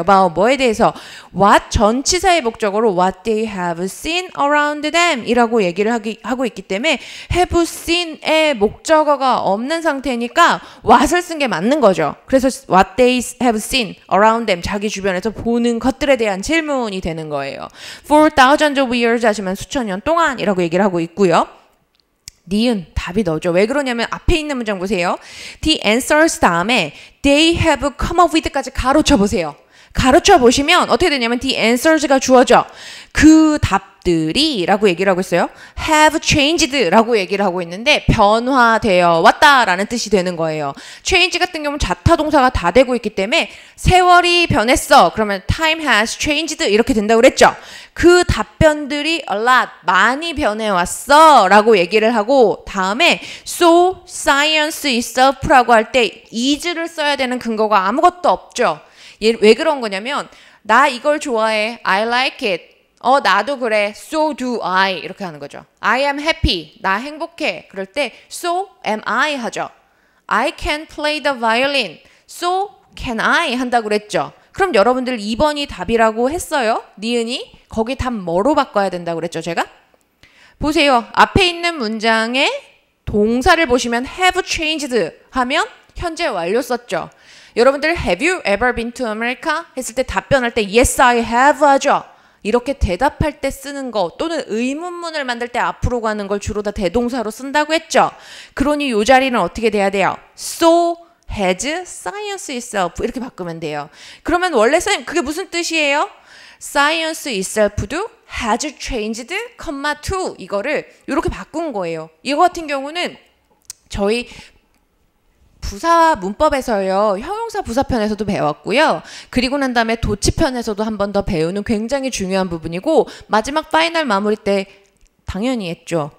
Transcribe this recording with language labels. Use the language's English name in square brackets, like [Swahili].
[Korean] about 뭐에 대해서 what 전치사의 목적어로 [English] what they have seen around them [Korean] 이라고 얘기를 하고 있기 때문에 have seen의 목적어가 없는 상태니까 what을 쓴 게 맞는 거죠. 그래서 [English] what they have seen around them [Korean] 자기 주변에서 보는 것들에 대한 질문이 되는 거예요. [English] For thousands of years [Korean] 하시면 수천 년 동안이라고 얘기를 하고 있고요. 니은 답이 너죠. 왜 그러냐면 앞에 있는 문장 보세요. The answers 다음에 [English] they have come up with [Korean] 까지 가로쳐 보세요. 가로쳐 보시면 어떻게 되냐면 the answers가 주어져. 그 답들이 라고 얘기를 하고 있어요. have changed 라고 얘기를 하고 있는데 변화되어 왔다 라는 뜻이 되는 거예요. change 같은 경우는 자타 동사가 다 되고 있기 때문에 세월이 변했어. 그러면 [English] time has changed [Korean] 이렇게 된다고 그랬죠. 그 답변들이 a lot 많이 변해왔어 라고 얘기를 하고 다음에 [English] so science itself [Korean] 라고 할 때 is를 써야 되는 근거가 아무것도 없죠. 왜 그런 거냐면 나 이걸 좋아해. [English] I like it. [Korean] 나도 그래. [English] So do I. [Korean] 이렇게 하는 거죠. [English] I am happy. [Korean] 나 행복해. 그럴 때 [English] so am I [Korean] 하죠. [English] I can play the violin. So can I [Korean] 한다고 그랬죠. 그럼 여러분들 2번이 답이라고 했어요. 니은이. 거기 답 뭐로 바꿔야 된다고 그랬죠, 제가? 보세요. 앞에 있는 문장에 동사를 보시면 have changed 하면 현재 완료 썼죠. 여러분들 [English] have you ever been to America? [Korean] 했을 때 답변할 때 [English] yes I have [Korean] 하죠. 이렇게 대답할 때 쓰는 거 또는 의문문을 만들 때 앞으로 가는 걸 주로 다 대동사로 쓴다고 했죠. 그러니 이 자리는 어떻게 돼야 돼요? [English] So has science itself [Korean] 이렇게 바꾸면 돼요. 그러면 원래 선생님 그게 무슨 뜻이에요? [English] Science itself [Korean] 도 [English] has changed, [Korean] to 이거를 이렇게 바꾼 거예요. 이거 같은 경우는 저희 부사 문법에서요. 형용사 부사편에서도 배웠고요. 그리고 난 다음에 도치편에서도 한 번 더 배우는 굉장히 중요한 부분이고 마지막 파이널 마무리 때 당연히 했죠.